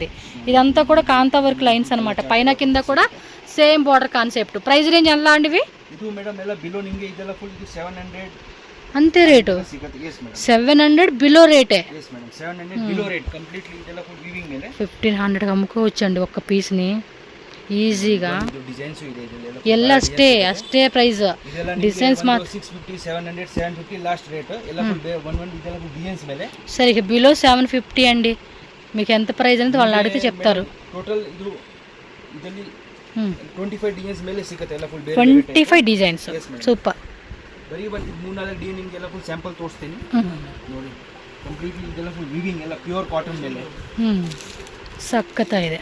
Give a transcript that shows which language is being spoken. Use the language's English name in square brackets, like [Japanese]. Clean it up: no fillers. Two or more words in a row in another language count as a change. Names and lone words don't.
[Telugu] ఇదంతా కూడా కాంతా [English] work lines [Telugu] అనమాట. పైన కింద కూడా సేమ్ [English] border concept. price range [Telugu] ఎలా అండి? అంతే రేటు 700 [English] below rate. [Telugu] 1500 అమ్ముకోవచ్చండి ఒక్క పీస్ని ఈజీగా. [Kannada] ಎಲ್ಲ ಅಷ್ಟೇ [English] price. designs [Telugu] సరే, ఇక బిలో 750 అండి. మీకు ఎంత ప్రైస్ అనేది వాళ్ళని అడిగితే చెప్తారు. [English] 25 designs. super. [Kannada] సక్కత ಇದೆ.